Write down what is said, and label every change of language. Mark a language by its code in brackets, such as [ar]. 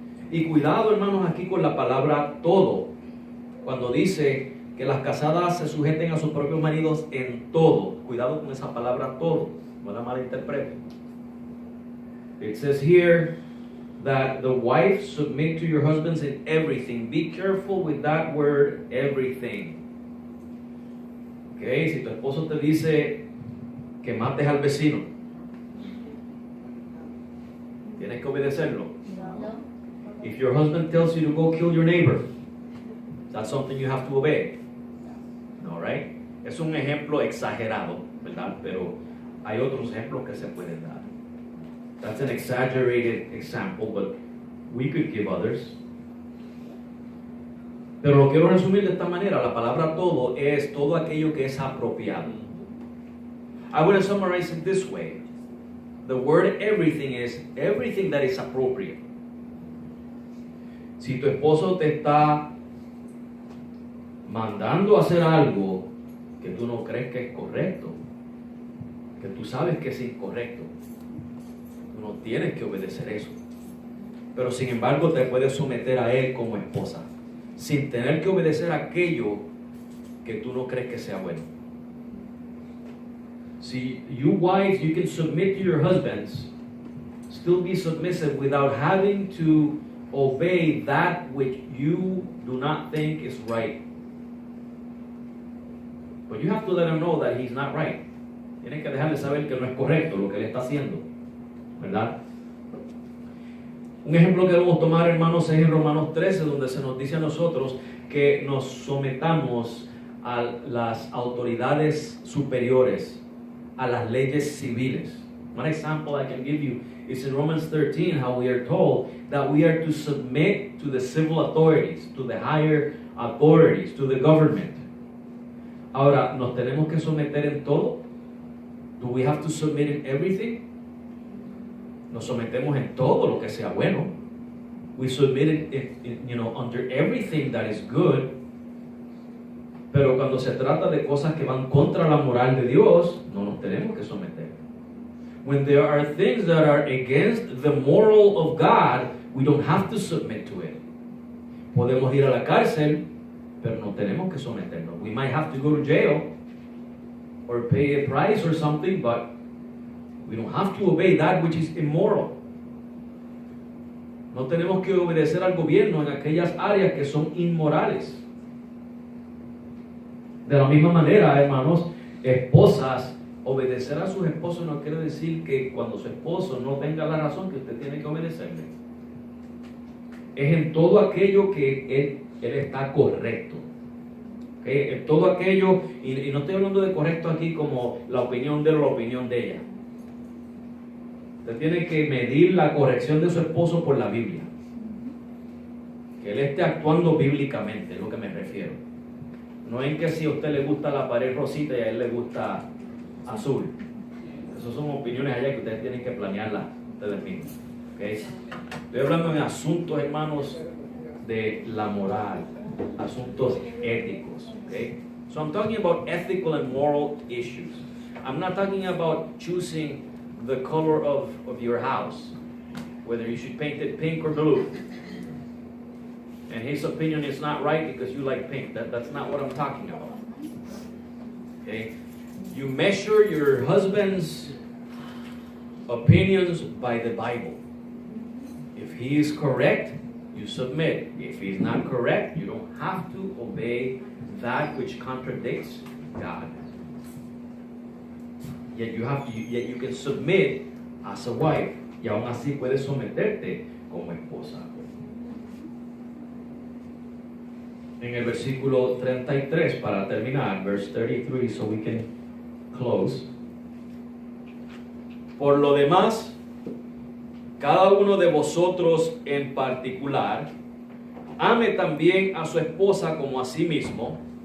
[es] Y cuidado, hermanos, aquí con la palabra todo. Cuando dice que las casadas se sujeten a sus propios maridos en todo. Cuidado con esa palabra todo. No la malinterpreten. [en] It says here that the wife submit to your husbands in everything. Be careful with that word, everything. [es] Okay, si tu esposo te dice que mates al vecino, tienes que obedecerlo. [en] If your husband tells you to go kill your neighbor, that's something you have to obey. All right? [es] Es un ejemplo exagerado, ¿verdad? Pero hay otros ejemplos que se pueden dar. [en] That's an exaggerated example, but we could give others. [es] Pero lo quiero resumir de esta manera. La palabra todo es todo aquello que es apropiado. [en] I want to summarize it this way. The word everything is everything that is appropriate. [es] Si tu esposo te está mandando a hacer algo que tú no crees que es correcto, que tú sabes que es incorrecto, tú no tienes que obedecer eso. Pero sin embargo te puedes someter a él como esposa, sin tener que obedecer aquello que tú no crees que sea bueno. [en] See, you wives, you can submit to your husbands, still be submissive without having to obey that which you do not think is right. But you have to let him know that he's not right. [es] Tienes que dejarle saber que no es correcto lo que él está haciendo, ¿verdad? Un ejemplo que debemos tomar, hermanos, es en Romanos 13, donde se nos dice a nosotros que nos sometamos a las autoridades superiores, a las leyes civiles. [en] One example I can give you is in Romans 13, how we are told that we are to submit to the civil authorities, to the higher authorities, to the government. [es] Ahora, ¿nos tenemos que someter en todo? [en] Do we have to submit in everything? [es] Nos sometemos en todo lo que sea bueno. [en] We submit it, under everything that is good. [es] Pero cuando se trata de cosas que van contra la moral de Dios, no nos tenemos que someter. [en] When there are things that are against the moral of God, we don't have to submit to it. [es] Podemos ir a la cárcel, pero no tenemos que someternos. [en] We might have to go to jail or pay a price or something, but we don't have to obey that which is immoral. [es] No tenemos que obedecer al gobierno en aquellas áreas que son inmorales. De la misma manera, hermanos, esposas, obedecer a sus esposos no quiere decir que cuando su esposo no tenga la razón que usted tiene que obedecerle. Es en todo aquello que él está correcto. ¿Okay? En todo aquello, y no estoy hablando de correcto aquí como la opinión de él o la opinión de ella. Usted tiene que medir la corrección de su esposo por la Biblia. Que él esté actuando bíblicamente, es lo que me refiero. No en que si a usted le gusta la pared rosita y a él le gusta azul. Esas son opiniones allá que ustedes tienen que planearlas ustedes mismos. ¿Okay? Estoy hablando en asuntos, hermanos, de la moral, asuntos éticos. Okay? [en] So I'm talking about ethical and moral issues. I'm not talking about choosing the color of your house, whether you should paint it pink or blue. And his opinion is not right because you like pink. That's not what I'm talking about. Okay? You measure your husband's opinions by the Bible. If he is correct, you submit. If he is not correct, you don't have to obey that which contradicts God. Yet you can submit as a wife. [es] Y aún así puedes someterte como esposa. En el versículo 33, para terminar, [en] verse 33, so we can close. [es] Por lo demás, cada uno de vosotros en particular, ame también a su esposa como a sí mismo.